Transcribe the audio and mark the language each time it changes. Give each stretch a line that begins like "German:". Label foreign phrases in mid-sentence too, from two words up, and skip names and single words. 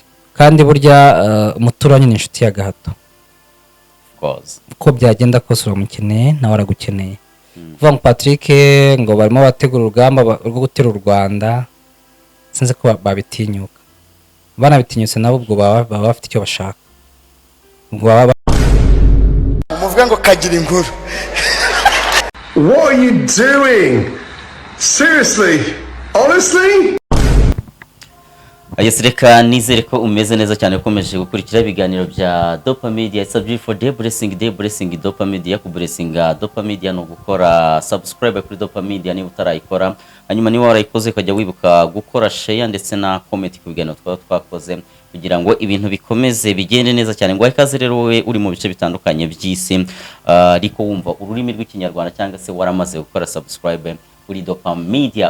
Kinyarwanda: Kandi burya umuturanyi ni inshuti ya gahato ko byagenda kose uramukeneye nawe aragukeneye. Kuvuga ngo Patrick ngo barimo bategura urugamba rwo gutera u Rwanda sinzi ko babitinyuka banabitinyutse nabo ubwo baba bafite icyo bashaka ubwo baba umuvuga ngo kagira inkuru.
English: What are you doing? Seriously? Honestly?
Kinyarwanda: Reka nizere ko umeze neza cyane ukomeje gukurikira ibiganiro bya Dopa Media.
English: It's a beautiful day blessing Dopa Media.
Kinyarwanda: Ku blessinga Dopa Media no gukora subscribe kuri Dopa Media niba utarayikora, hanyuma niba warayikoze ukajya wibuka gukora share ndetse na comment ku biganiro twakoze kugira ngo ibintu bikomeze bigende neza cyane. Ngo ikaze rero wowe uri mu bice bitandukanye by'isi ariko wumva ururimi rw'ikinyarwanda cyangwa se waramaze gukora subscribe kuri Dopa Media.